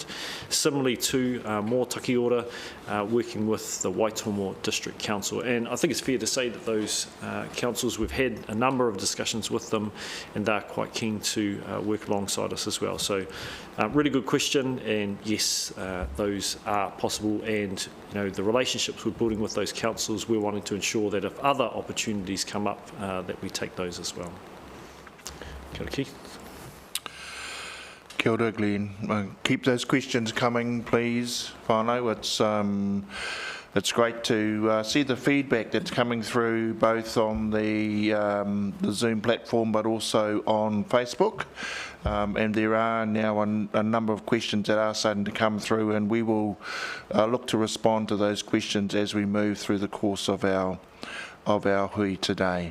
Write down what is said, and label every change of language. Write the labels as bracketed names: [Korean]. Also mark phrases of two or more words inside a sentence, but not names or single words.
[English] Similarly to Mō Takiora, working with the Waitomo District Council, and I think it's fair to say that those councils, we've had a number of discussions with them, and they're quite keen to work alongside us as well. So really good question, and yes, those are possible, and you know, the relationships we're building with those councils, we're wanting to ensure that if other opportunities come up, that we take those as well. [Māori] Kia ora, Keith. Kia ora, Glenn. [English] Keep those questions coming, please, whānau. It's great to see the feedback that's coming through both on the Zoom platform but also on Facebook. And there are now a number of questions that are starting to come through, and we will look to respond to those questions as we move through the course of our hui today.